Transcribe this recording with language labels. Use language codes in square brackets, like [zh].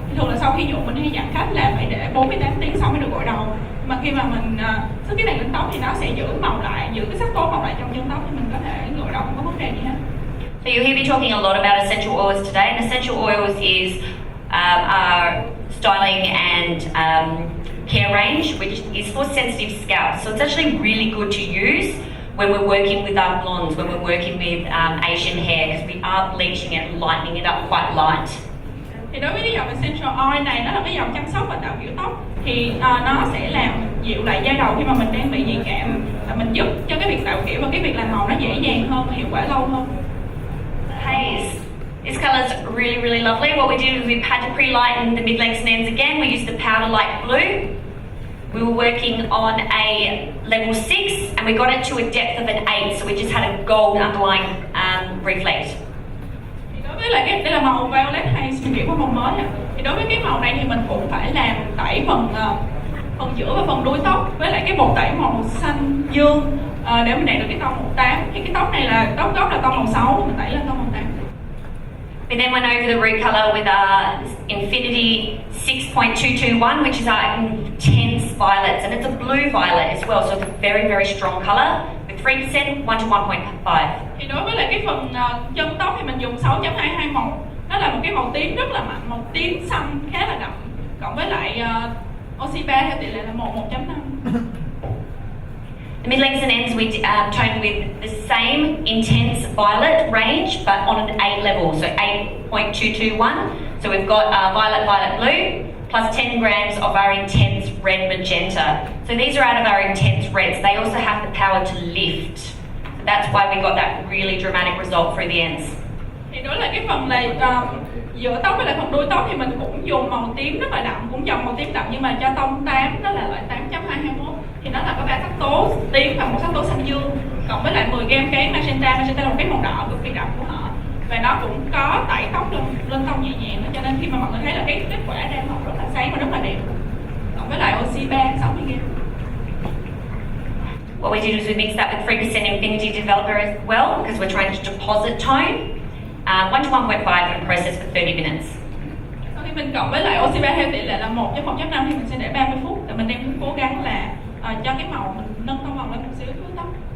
[vi] Thì thường là sau khi nhuộm mình hay dặn khách là phải để 48 tiếng sau mới được gội đầu. Mà khi mà mình sức cái này lên tóc thì nó sẽ giữ màu lại, giữ cái sắc tố màu lại trong chân tóc, thì mình có thể gội đầu không có vấn đề gì hết. [en] So you'll hear me talking a lot about essential oils today, and essential oils is our styling and care range, which is for sensitive scalp. So it's actually really good to use when we're working with our blondes, when we're working with Asian hair, because we are bleaching it, lightening it up quite light. [vi] Thì đối với cái dòng essential oil này, nó là cái dòng chăm sóc và tạo kiểu tóc, thì nó sẽ làm dịu lại da đầu khi mà mình đang bị nhạy cảm, và mình giúp cho cái việc tạo kiểu và cái việc làm màu nó dễ dàng hơn và hiệu quả lâu hơn. [en] Haze. This colour is really, really lovely. What we did is we had to pre-lighten the mid-lengths and ends again. We used the powder light blue. We were working on a level 6 and we got it to a depth of an 8, so we just had a gold underlying reflect. [vi] Thì đối với lại đây là màu violet haze, mình chuyển qua màu mới. Thì đối với cái màu này thì mình cũng phải làm tẩy phần giữa và phần đuôi tóc với lại cái bột tẩy màu xanh dương để mình đạt được cái tông màu 8. Thì cái tóc này là tóc gốc là tông màu 6, mình tẩy lên tông màu 8. [en] We then went over the root colour with our Infinity 6.221, which is our intense violets, and it's a blue violet as well, so it's a very, very strong colour with 3%, 1 to 1.5. [vi] Thì đối với lại cái phần chân tóc thì mình dùng 6.221, nó là một cái màu tím rất là mạnh, màu tím xanh khá là đậm, cộng với lại oxy 3 theo tỷ lệ là 1:1.5. [en] The mid-lengths and ends we toned with the same intense violet range, but on an 8 level, so 8.221. So we've got violet, violet blue, plus 10 grams of our intense red magenta. So these are out of our intense reds. They also have the power to lift. So that's why we got that really dramatic result through the ends. [vi] Thì đó là cái phần này giữa tóc với lại phần đuôi tóc thì mình cũng dùng màu tím rất là đậm, cũng dòng màu tím đậm nhưng mà cho tông 8, đó là loại 8.221. Thì nó là có 3 sắc tố tím và một sắc tố xanh dương, cộng với lại 10 gram cái magenta. Magenta là một cái màu đỏ cực kỳ đậm của họ, và nó cũng có tẩy tóc lên tông nhẹ nhàng, cho nên khi mà mọi người thấy là cái kết quả ra màu rất là sáng và rất là đẹp. Cộng với lại oxy 3 60 gram. [en] What we did is we mixed that with 3% Infinity Developer as well, because we're trying to deposit tone, 1 to 1.5 and process for 30 minutes. [vi] Sau khi mình cộng với lại oxy 3 theo tỷ lệ là 1:1.5 thì mình sẽ để 30 phút, và mình đang cố gắng là cho cái màu mình nâng tông màu lên một xíu với tóc.